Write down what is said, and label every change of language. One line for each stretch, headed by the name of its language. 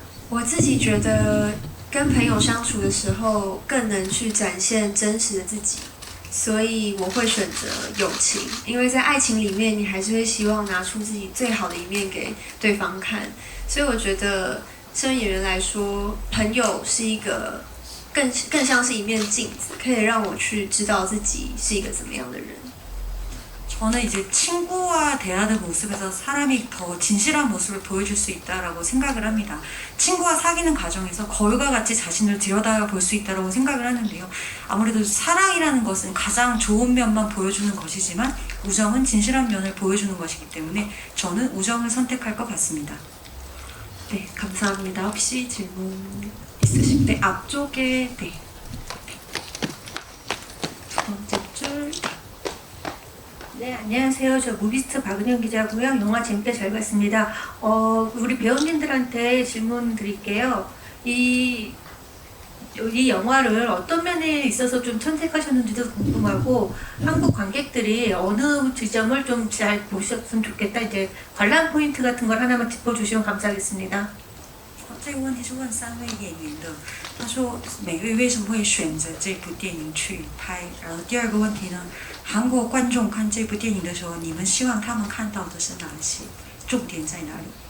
Chinese: 我自己觉得跟朋友相处的时候更能去展现真实的自己，所以我会选择友情，因为在爱情里面你还是会希望拿出自己最好的一面给对方看，所以我觉得身为演员来说，朋友是一个更像是一面镜子，可以让我去知道自己是一个怎么样的人。
Korean: 저는 이제 친구와 대하는 모습에서 사람이 더 진실한 모습을 보여줄 수 있다라고 생각을 합니다. 친구와 사귀는 과정에서 거울과 같이 자신을 들여다볼 수 있다고 생각을 하는데요. 아무래도 사랑이라는 것은 가장 좋은 면만 보여주는 것이지만 우정은 진실한 면을 보여주는 것이기 때문에 저는 우정을 선택할 것 같습니다. 네, 감사합니다. 혹시 질문 있으실 때 앞쪽에 네. 두 번째 줄. 네, 안녕하세요. 저 무비스트 박은영 기자고요. 영화 재밌게 잘 봤습니다. 우리 배우님들한테 질문 드릴게요. 이 영화를 어떤 면에 있어서 좀 선택하셨는지도 궁금하고 한국 관객들이 어느 지점을 좀 잘 보셨으면 좋겠다. 이제 관람 포인트 같은 걸 하나만 짚어주시면 감사하겠습니다.
Chinese: 这个问题是问3位演员的。他说每位为什么会选择这部电影去拍？然后第二个问题呢，韩国观众看这部电影的时候，你们希望他们看到的是哪些？重点在哪里？